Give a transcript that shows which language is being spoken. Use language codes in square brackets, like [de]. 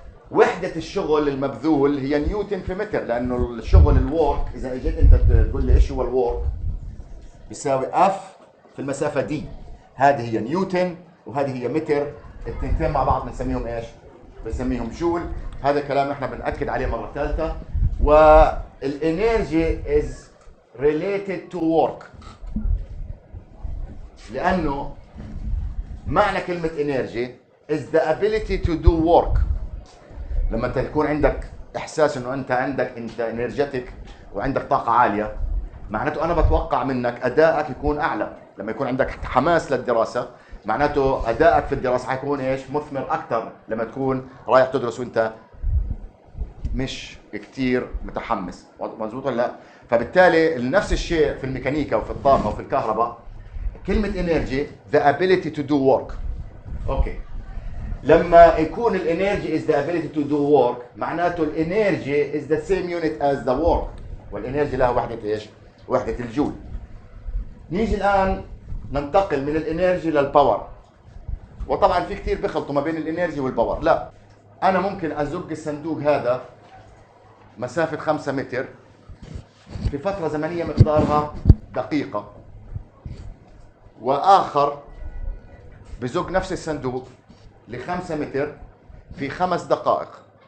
[ar] وحدة الشغل المبذول هي نيوتن في متر، لانه الشغل الورك، اذا اجيت انت تقول لي ايش هو الورك، بيساوي اف في المسافة دي. هذه هي نيوتن وهذه هي متر، التنتين مع بعض بنسميهم ايش؟ بنسميهم جول. هذا الكلام احنا بنأكد عليه مرة ثالثة. [en] والانرجي is related to work، [ar] لانه معنى كلمة انرجي [en] is the ability to do work. [ar] لما انت يكون عندك احساس انه انت انرجيتك وعندك طاقة عالية، معناته انا بتوقع منك ادائك يكون اعلى. لما يكون عندك حماس للدراسة، معناته ادائك في الدراسة حيكون ايش؟ مثمر اكثر لما تكون رايح تدرس وانت مش كتير متحمس. مظبوط ولا لا؟ فبالتالي نفس الشيء في الميكانيكا وفي الطاقة وفي الكهرباء. [en] كلمة energy the ability to do work. [ar] اوكي. لما يكون الانرجي [en] is the ability to do work، [ar] معناته الانرجي [en] is the same unit as the work. [ar] والانرجي لها وحدة ايش؟ وحدة الجول. نيجي الان ننتقل من الانرجي للباور. وطبعا في كثير بيخلطوا ما بين الانرجي والباور. لا، انا ممكن ازق الصندوق هذا مسافة 5 متر في فترة زمنية مقدارها دقيقة، واخر بزق نفس الصندوق ل5 متر في 5 دقائق.